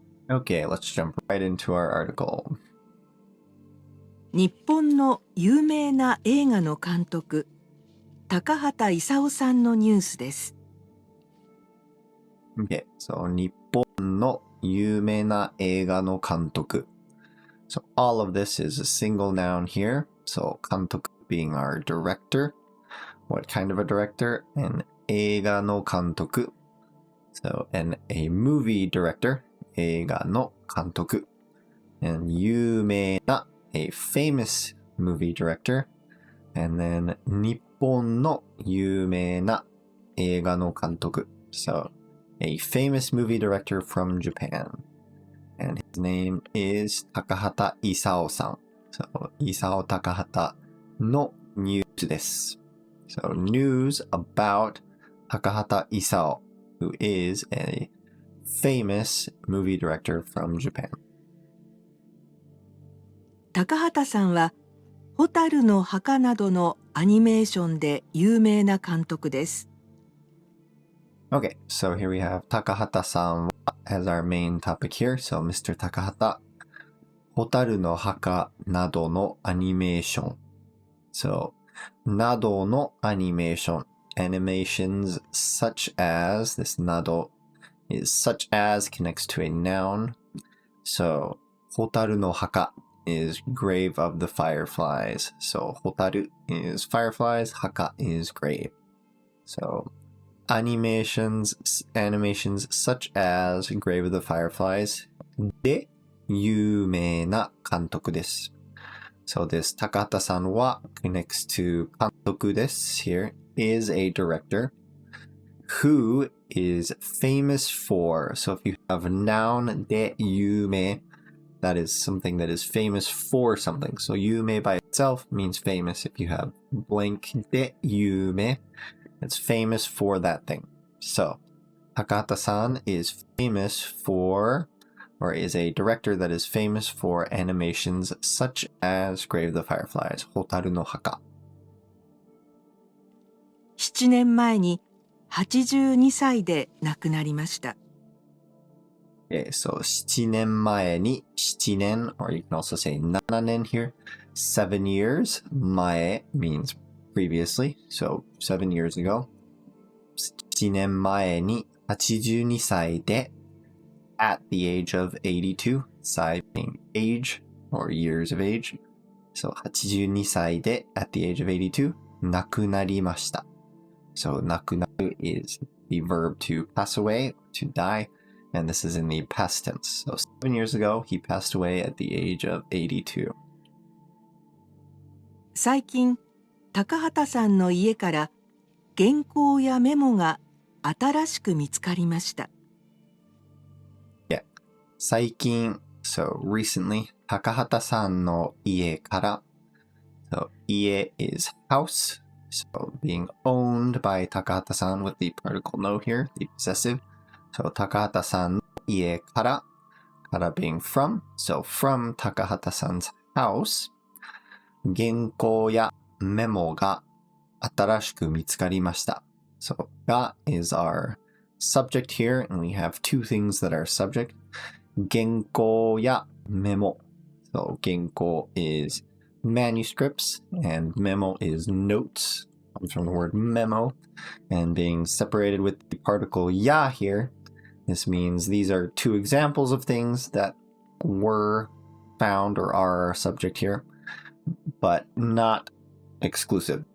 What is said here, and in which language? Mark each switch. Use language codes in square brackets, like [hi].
[en] Okay, let's jump right into our article. [ja] 日本の有名な映画の監督、高畑勲さんのニュースです。 [en] Okay, so [ja] 日本の有名な映画の監督. [en] So all of this is a single noun here. So 監督 being our director. What kind of a director? An [ja] 映画の監督. [en] So a movie director. [ja] 映画の監督. [en] And 有名な a famous movie director. And then [ja] 日本の有名な映画の監督. [en] So a famous movie director from Japan. And his name is Takahata Isao-san. So, Isao Takahata no news です. So, news about Takahata Isao, who is a famous movie director from Japan. [ja] 高畑さんは、蛍の墓などのアニメーションで有名な監督です。 [en] Okay, so here we have Takahata-san as our main topic here. So, Mr. [ja] Takahata, 蛍の墓などのアニメーション. So, などのアニメーション. [en] Animations such as, this など is such as connects to a noun. So, 蛍の墓 is grave of the fireflies. So, 蛍 is fireflies, 墓 is grave. So, animations such as grave of the fireflies [ja] で有名な監督です。 [en] So this Takahata-san wa connects to [ja] 監督です [en] here is a director who is famous for. So if you have a noun で有名, that is something that is famous for something. So 有名 by itself means famous. If you have blank で有名, it's famous for that thing. So Takahata-san is famous for, or is a director that is famous for animations such as Grave of the Fireflies, 蛍の墓. [ja] 7年前に82歳で亡くなりました。 [en] Okay, so [ja] 7年前に7年, [en] or you can also say 7年 here. 7 years, 前 means previously, so 7 years ago. [ja] 7年前に82歳で [en] at the age of 82, 歳 being age or years of age. So [ja] 82歳で [en] at the age of 82, [ja] 亡くなりました. [en] So 亡くなる is the verb to pass away, to die, and this is in the past tense. So 7 years ago, he passed away at the age of 82. [ja] 最近、高畑さんの家から原稿やメモが新しく見つかりました。 [en] 最近, so recently, [ja] Takahata-sanの家から, [en] so 家 is house, so being owned by Takahata-san with the particle no here, the possessive. So [ja] Takahata-san の家から [en] being from, so from Takahata-san's house, [ja] 原稿やメモが新しく見つかりました. [en] So が is our subject here, and we have two things that are subject. [ja] 原稿やメモ. [en] So 原稿 is manuscripts, and memo is notes. Comes from the word memo, and being separated with the particle ya here, this means these are two examples of things that were found or are our subject here, but not exclusive.